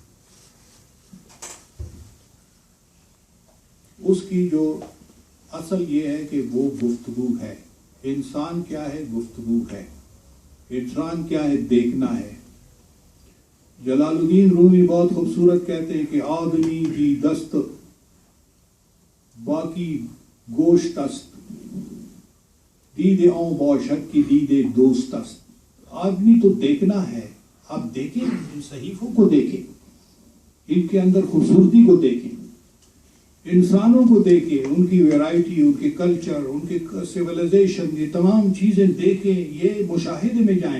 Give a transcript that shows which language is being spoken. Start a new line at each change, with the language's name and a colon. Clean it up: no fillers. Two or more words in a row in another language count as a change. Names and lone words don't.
Urdu: اس کی جو اصل یہ ہے کہ وہ گفتگو ہے. انسان کیا ہے؟ گفتگو ہے. انسان کیا ہے؟ دیکھنا ہے.
Persian: جلال الدین رومی
Urdu: بہت خوبصورت کہتے ہیں کہ
Persian: آدمی بھی دست باقی گوشت است، دید آن باشد کی دید دوست است.
Urdu: آدمی تو دیکھنا ہے. آپ دیکھیں، ان صحیفوں کو دیکھیں، ان کے اندر خوبصورتی کو دیکھیں، انسانوں کو دیکھیں، ان کی ویرائٹی، ان کے کلچر، ان کے سیولائزیشن، یہ تمام چیزیں دیکھیں، یہ مشاہدے میں جائیں.